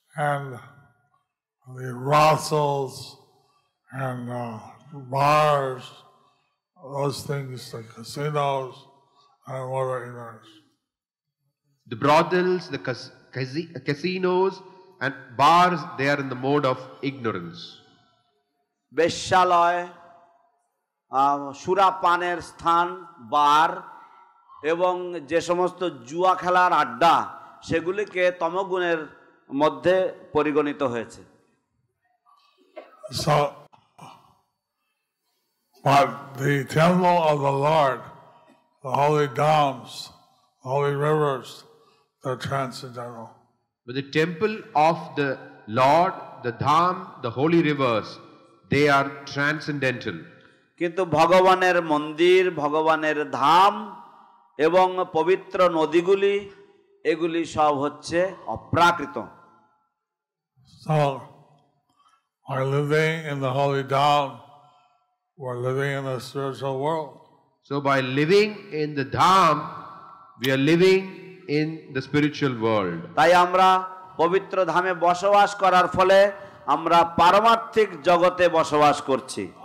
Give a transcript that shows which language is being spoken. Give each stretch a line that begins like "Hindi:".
English: And the brothels and bars, those things, the casinos, and what are ignorance. The brothels, the casinos and bars, they are in the mode of ignorance.
Bangla: বেশ্যালয়, সুরাপানের স্থান, বার এবং যে সমস্ত জুয়া খেলার আড্ডা সেগুলিকে তমগুণের মধ্যে পরিগণিত হয়েছে।
English: So, but the temple of the Lord, the holy dams, holy rivers, they're transcendental. But the temple of the Lord, the dham, the holy rivers, they are transcendental.
Bangla: কিন্তু ভগবানের মন্দির, ভগবানের ধাম এবং পবিত্র নদীগুলি এগুলি সব হচ্ছে অপ্রাকৃত।
English: So, we're living in the holy dham, we're living in the spiritual world. So by living in the dham, we are living in the spiritual world.
Bangla: তাই আমরা পবিত্র ধামে বসবাস করার ফলে আমরা পারমার্থিক জগতে বসবাস করছি।